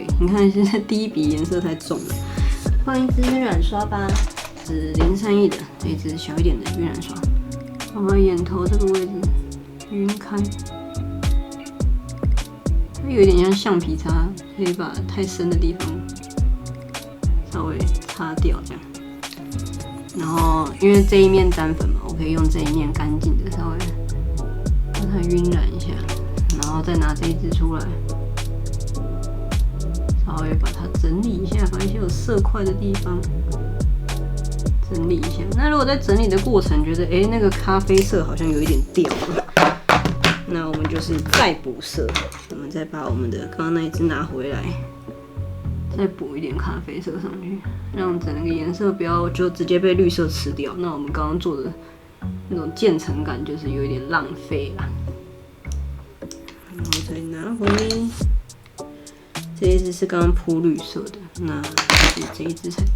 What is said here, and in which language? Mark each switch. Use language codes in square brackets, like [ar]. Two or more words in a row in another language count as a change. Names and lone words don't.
[zh] 你看現在第一筆顏色太重了，換一支暈染刷吧，是031的這一支小一點的暈染刷。把眼頭這個位置暈開，它有一點像橡皮擦，可以把太深的地方稍微擦掉這樣。然後因為這一面沾粉嘛，我可以用這一面乾淨的稍微讓它暈染一下，然後再拿這一支出來，稍微把它整理一下，把一些有色塊的地方整理一下。那如果在整理的過程覺得那個咖啡色好像有一點掉了，那我们就是再補色，我們再把我們的剛剛那一支拿回來，再補一點咖啡色上去，讓整個顏色不要就直接被綠色吃掉。那我們剛剛做的那種漸層感就是有一點浪費啦。然後再拿回這一支是剛剛鋪綠色的，那是這一支才對。